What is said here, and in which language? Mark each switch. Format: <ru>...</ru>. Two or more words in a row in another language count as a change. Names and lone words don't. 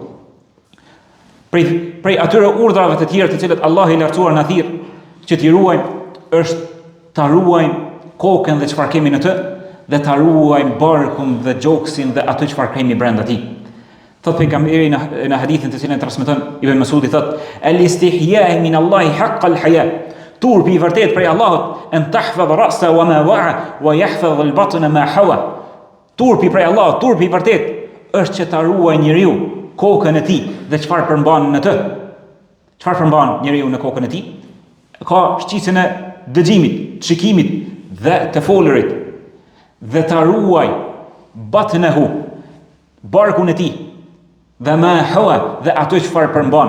<sq>Prej atyre urdhrave të tjerë të cilat Allahu i lartësuar na thirr që t'i ruajmë, është ta ruajmë kokën dhe çfarë kemi në të, dhe ta ruajmë barkun dhe gjoksin dhe atë çfarë kemi brenda tij. Thot pejgamberi në hadithin të cilën transmeton Ibn Mas'udi thot:</sq> <ar>"الاستحياء من الله حق الحياء." Turpi i vërtet prej Allahut أن تحفظ الرأس وما وعى ويحفظ البطن ما حوى.</ar> <sq>Turpi prej Allahut, turpi i vërtet është që ta ruaj njeriu kokën e tij dhe çfarë përmban në të. Çfarë përmban njeriu në kokën e tij? Ka shqisën e dëgjimit, të shikimit dhe të folurit. Dhe ta ruaj batnehu, barkun e tij, dhe</sq> <ar>ما حوى</ar> <sq>dhe ato çfarë përmban.</sq>